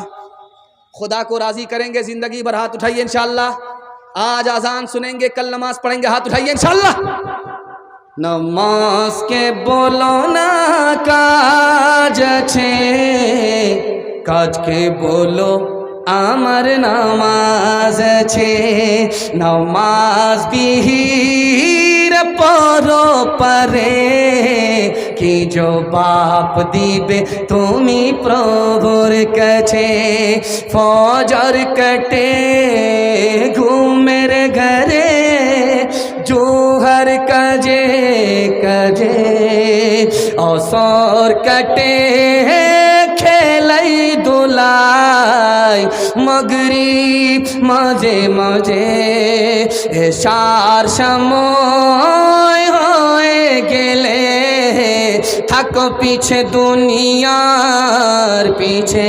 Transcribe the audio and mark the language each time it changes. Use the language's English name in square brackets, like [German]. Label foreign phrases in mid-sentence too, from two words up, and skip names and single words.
[Urdu] خدا کو راضی کریں گے زندگی بھر، ہاتھ اٹھائیے انشاءاللہ۔ آج اذان سنیں گے، کل نماز پڑھیں گے، ہاتھ اٹھائیے انشاءاللہ۔ [Bangla] নামাজকে বলো না কাজ আছে, কাজকে বলো আমার নামাজ আছে, নামাজ বিহির পরো পারে, কি জবাব দিবে তুমি প্রভুর কাছে। ফজর কাটে ঘুমের ঘরে, জোহর কাজে কাজে, আসর কাটে খেলাই দোলাই, মাগরিব মাঝে মাঝে, এশার সময় হয়ে গেলে থাকো পিছে দুনিয়ার পিছে।